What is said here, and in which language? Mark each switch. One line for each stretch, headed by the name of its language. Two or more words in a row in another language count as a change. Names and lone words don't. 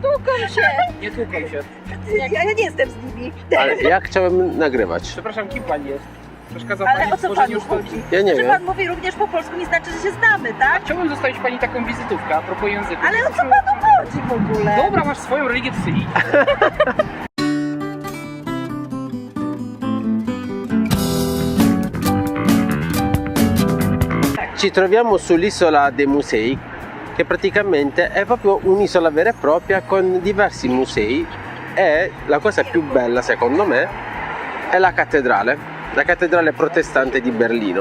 Polish: Nie tłuką się. Ja nie jestem z nimi. Ale ja chciałem nagrywać. Przepraszam, kim pani jest? Przeszkadza Ale pani o w co tworzeniu panu sztuki. chodzi? Ja nie Że wiem. pan mówi również po polsku, nie znaczy, że się znamy, tak? Chciałbym zostawić pani taką wizytówkę a propos języka. Ale o co panu chodzi w ogóle? Dobra, masz swoją religię, to sobie idź.
Italian: Ci troviamo sull'isola dei musei, che praticamente è proprio un'isola vera e propria con diversi musei, e la cosa più bella secondo me è la cattedrale protestante di Berlino.